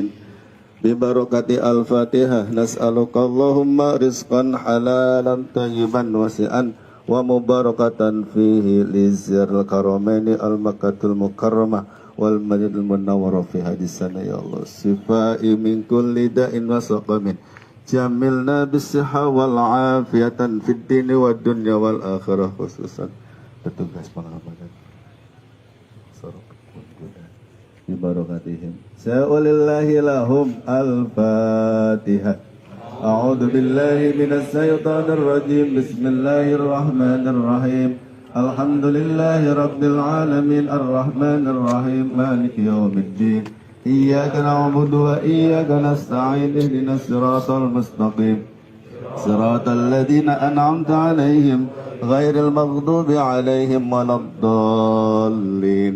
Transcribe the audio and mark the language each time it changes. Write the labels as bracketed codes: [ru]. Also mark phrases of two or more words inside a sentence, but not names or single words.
[ar] ببركة الفاتحة نسألك اللهم رزقا حلالا طيبا واسعا ومباركة فيه لزيار الكرمين المكة المكرمة والمدينة المنورة في هذه السنة يا الله شفاء من كل داء وسقم جملنا بالصحة والعافية في الدين والدنيا والآخرة [id] khususan petugas pengamanan [ar] ببركاتهم سائل الله لهم الفاتحة. أعوذ بالله من الشيطان الرجيم. بسم الله الرحمن الرحيم الحمد لله رب العالمين الرحمن الرحيم مالك يوم الدين إياك نعبد وإياك نستعين اهدنا الصراط المستقيم صراط الذين أنعمت عليهم غير المغضوب عليهم ولا الضالين.